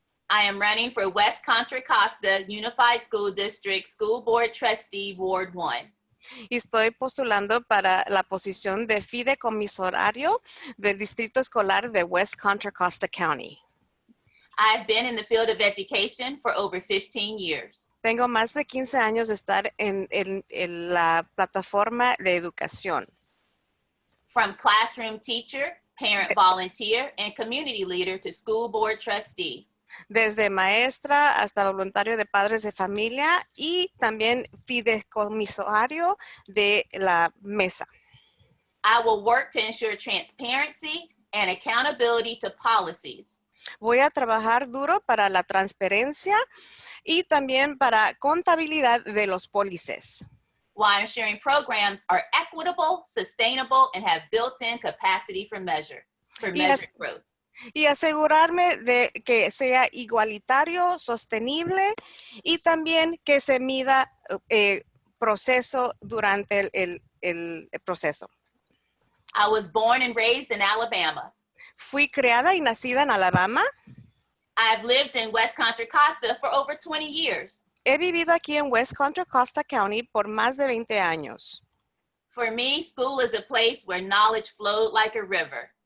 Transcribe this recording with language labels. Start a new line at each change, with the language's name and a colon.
English: I am running for West Contra Costa Unified School District School Board Trustee, Ward 1.
Spanish: Y estoy postulando para la posición de fideicomisario del Distrito Escolar de West Contra Costa County.
English: I've been in the field of education for over 15 years.
Spanish: Tengo más de 15 años de estar en la plataforma de educación.
English: From classroom teacher, parent volunteer, and community leader to school board trustee.
Spanish: Desde maestra hasta voluntario de padres de familia y también fideicomisario de la mesa.
English: I will work to ensure transparency and accountability to policies.
Spanish: Voy a trabajar duro para la transparencia y también para contabilidad de los pólices.
English: While ensuring programs are equitable, sustainable, and have built-in capacity for measured growth.
Spanish: Y asegurarme de que sea igualitario, sostenible y también que se mida proceso durante el proceso.
English: I was born and raised in Alabama.
Spanish: Fui criada y nacida en Alabama.
English: I've lived in West Contra Costa for over 20 years.
Spanish: He vivido aquí en West Contra Costa County por más de 20 años.
English: For me, school is a place where knowledge flowed like a river.